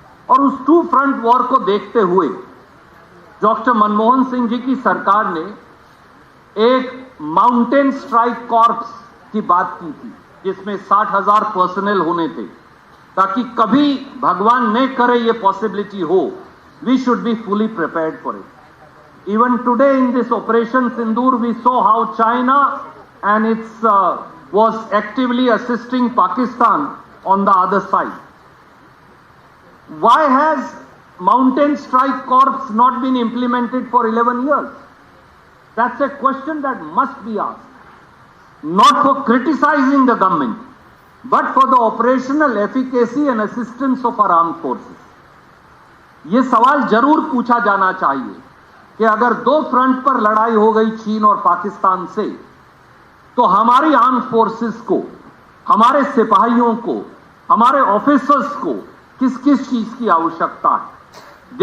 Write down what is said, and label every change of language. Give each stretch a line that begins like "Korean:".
Hindi: और उस two-front war को देखते हुए डॉक्टर मनमोहन सिंह जी की सरकार ने एक माउंटेन स्ट्राइक कॉर्प्स की बात की थी, जिसमें 60,000 पर्सनल होने थे, ताकि कभी भगवान न करे ये पॉसिबिलिटी हो,
English: We should be fully prepared for it. Even today in this operation Sindoor we saw how China and its was actively assisting Pakistan on the other side. Why has Mountain Strike Corps not been implemented for 11 years? That's a question that must be asked. Not for criticizing the government, but for the operational efficacy and assistance of our armed forces.
Hindi: ये सवाल जरूर पूछा जाना चाहिए कि अगर दो front पर लड़ाई हो गई चीन और पाकिस्तान से, तो हमारी आर्म फोर्सेस को, हमारे सिपाहियों को, हमारे ऑफिसर्स को किस किस चीज की आवश्यकता है.